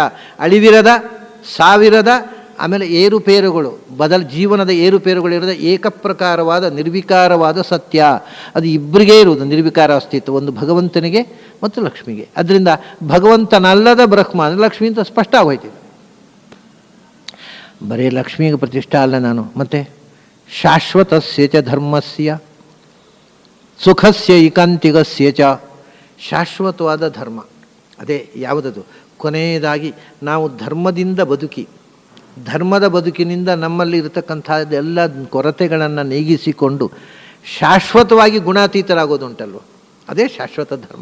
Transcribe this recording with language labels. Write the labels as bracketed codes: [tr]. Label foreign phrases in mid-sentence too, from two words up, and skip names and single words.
[kn] ಅಳಿವಿರದ, ಸಾವಿರದ, ಆಮೇಲೆ ಏರುಪೇರುಗಳು, ಜೀವನದ ಏರುಪೇರುಗಳಿರದ ಏಕಪ್ರಕಾರವಾದ ನಿರ್ವಿಕಾರವಾದ ಸತ್ಯ. ಅದು ಇಬ್ಬರಿಗೇ ಇರುವುದು, ನಿರ್ವಿಕಾರ ಅಸ್ತಿತ್ವ, ಒಂದು ಭಗವಂತನಿಗೆ ಮತ್ತು ಲಕ್ಷ್ಮಿಗೆ. ಅದರಿಂದ ಭಗವಂತನಲ್ಲದ ಬ್ರಹ್ಮ ಅಂದರೆ ಲಕ್ಷ್ಮಿ ಅಂತ ಸ್ಪಷ್ಟ ಆಗೋಯ್ತು. ಬರೀ ಲಕ್ಷ್ಮಿಗೆ ಪ್ರತಿಷ್ಠಾ ಅಲ್ಲ ನಾನು, ಮತ್ತೆ [sa] शाश्वतस्य च धर्मस्य सुखस्य एकान्तिकस्य च. [kn] ಶಾಶ್ವತವಾದ ಧರ್ಮ ಅದೇ ಯಾವುದದು? ಕೊನೆಯದಾಗಿ ನಾವು ಧರ್ಮದಿಂದ ಬದುಕಿ, ಧರ್ಮದ ಬದುಕಿನಿಂದ ನಮ್ಮಲ್ಲಿ ಇರತಕ್ಕಂಥದ್ದೆಲ್ಲ ಕೊರತೆಗಳನ್ನು ನೀಗಿಸಿಕೊಂಡು ಶಾಶ್ವತವಾಗಿ ಗುಣಾತೀತರಾಗೋದುಂಟಲ್ವ, ಅದೇ ಶಾಶ್ವತ ಧರ್ಮ.